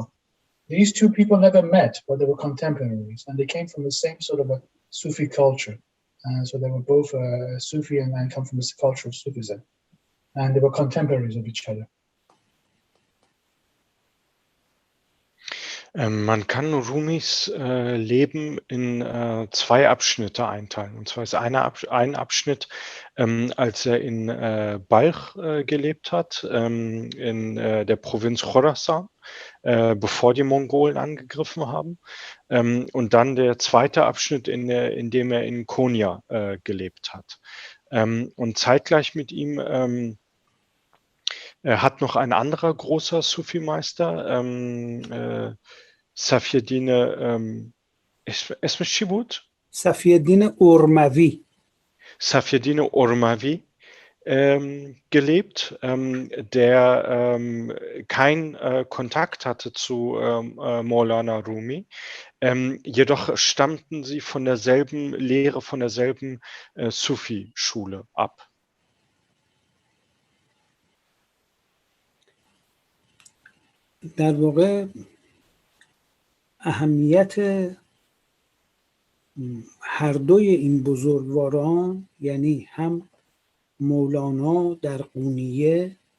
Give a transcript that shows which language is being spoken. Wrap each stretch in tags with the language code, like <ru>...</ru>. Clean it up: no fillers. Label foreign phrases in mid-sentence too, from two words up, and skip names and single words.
<en>These two people never met, but they were contemporaries, and they came from the same sort of a Sufi culture. So they were both Sufi and come from this culture of Sufism, and they were contemporaries of each other.</en> <de>Man kann Rumis Leben in zwei Abschnitte einteilen. Und zwar ist ein Abschnitt, als er in Balch gelebt hat, in der Provinz Chorasan, bevor die Mongolen angegriffen haben. Und dann der zweite Abschnitt, in dem er in Konya gelebt hat. Und zeitgleich mit ihm hat noch ein anderer großer Sufi-Meister, Safieddine</de> <fa>اسمش چی بود؟ صفی‌الدین ارموی.</fa> <de>Safieddine Ormavi gelebt, der kein Kontakt hatte zu Maulana Rumi. Jedoch stammten sie von derselben Lehre, von derselben Sufi-Schule ab.</de> <fa>در واقع اهمیت هر دوی این بزرگواران، یعنی هم مولانا در قونیه</fa>